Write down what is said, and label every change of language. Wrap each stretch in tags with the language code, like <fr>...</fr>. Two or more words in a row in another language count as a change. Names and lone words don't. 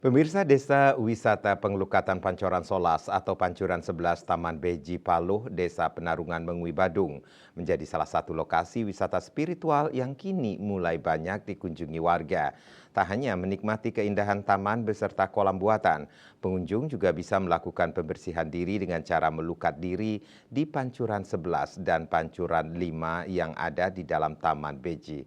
<id>Pemirsa Desa Wisata Pengelukatan Pancoran Solas atau Pancuran 11 Taman Beji Paluh, Desa Penarungan Mengui Badung menjadi salah satu lokasi wisata spiritual yang kini mulai banyak dikunjungi warga. Tak hanya menikmati keindahan taman beserta kolam buatan, pengunjung juga bisa melakukan pembersihan diri dengan cara melukat diri di Pancuran 11 dan Pancuran 5 yang ada di dalam Taman Beji.</id>